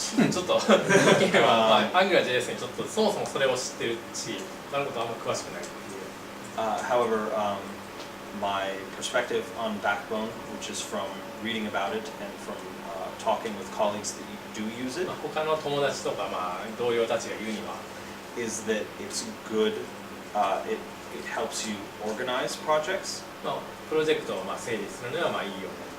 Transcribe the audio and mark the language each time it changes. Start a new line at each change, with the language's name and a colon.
Japanese: ちょっと意見は、AngularJS にちょっとそもそもそれを知ってるし、なることあんま詳しくないっていう。
English: However, my perspective on Backbone, which is from reading about it and from talking with colleagues that do use it,
Japanese: 他の友達とか同僚たちが言うには、
English: is that it's good. It helps you organize projects,
Japanese: プロジェクトを整理するのはいいよね。